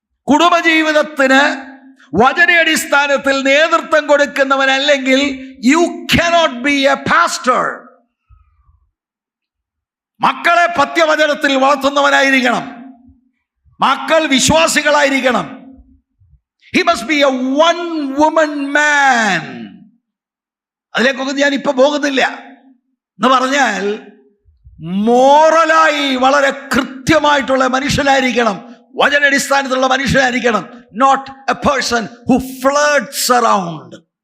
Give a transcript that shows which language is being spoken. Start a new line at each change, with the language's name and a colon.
Malayalam: കുടുംബജീവിതത്തിന് വചനാടിസ്ഥാനത്തിൽ നേതൃത്വം കൊടുക്കുന്നവനല്ലെങ്കിൽ
English: You cannot be a pastor.
Malayalam: മക്കളെ പഥ്യവചനത്തിൽ വളർത്തുന്നവനായിരിക്കണം. മക്കൾ വിശ്വാസികളായിരിക്കണം.
English: He must be a one woman man.
Malayalam: അതിലേക്കൊക്കെ ഞാൻ ഇപ്പൊ പോകുന്നില്ല. എന്ന് പറഞ്ഞാൽ മോറലായി വളരെ കൃത്യമായിട്ടുള്ള മനുഷ്യനായിരിക്കണം, വചനാടിസ്ഥാനത്തിലുള്ള മനുഷ്യനായിരിക്കണം.
English: Not a person who flirts around.